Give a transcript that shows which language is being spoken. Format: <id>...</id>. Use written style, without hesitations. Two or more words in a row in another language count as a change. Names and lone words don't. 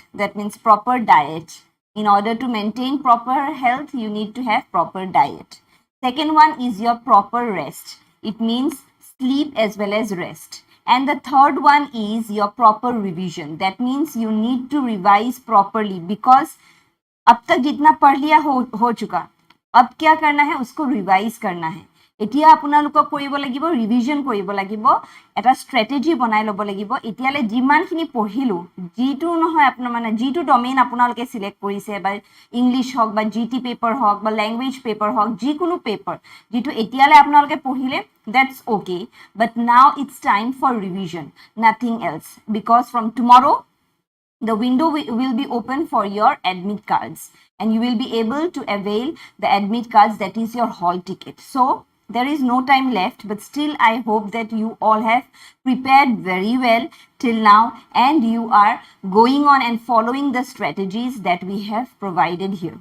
<en>That means proper diet. In order to maintain proper health, you need to have proper diet. Second one is your proper rest. It means sleep as well as rest. And the third one is your proper revision. That means you need to revise properly because</en> <hi>अब तक जितना पढ़ लिया हो चुका, अब क्या करना है, उसको रिवाइज करना है।</hi> <as>এতিয়া আপোনালোকক কৰিব লাগিব ৰিভিজন কৰিব লাগিব, এটা ষ্ট্ৰেটেজি বনাই ল'ব লাগিব। এতিয়ালে যিমানখিনি পঢ়িলো, যিটো নহয় আপোনাৰ মানে যিটো ডমেইন আপোনালোকে সিলেক্ট কৰিছে বা ইংলিছ হওক বা</as> <en>GT paper</en> <as>হওক বা</as> <en>language paper</en> <as>হওক, যিকোনো পেপাৰ যিটো এতিয়ালে আপোনালোকে পঢ়িলে,</as> <en>that's okay, but now it's time for revision, nothing else, because from tomorrow the window will be open for your admit cards and you will be able to avail the admit cards, that is your hall ticket. So there is no time left, but still I hope that you all have prepared very well till now and you are going on and following the strategies that we have provided here.</en>